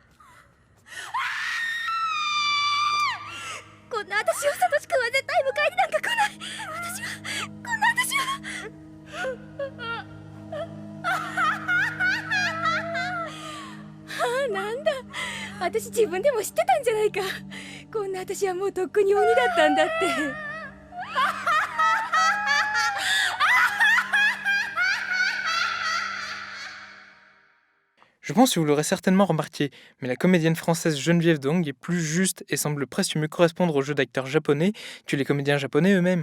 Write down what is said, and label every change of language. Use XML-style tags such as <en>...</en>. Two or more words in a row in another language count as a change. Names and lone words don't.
<ja>こんな私をサトシ君は絶対迎えになんか来ない。私はこんな私はなんだ、私自分でも知ってたんじゃないか。こんな私はもうとっくに鬼だったんだって。</ja> <fr>Je pense que vous l'aurez certainement remarqué, mais la comédienne française Geneviève Dong est plus juste et semble presque mieux correspondre au jeu d'acteurs japonais que les comédiens japonais eux-mêmes.</fr>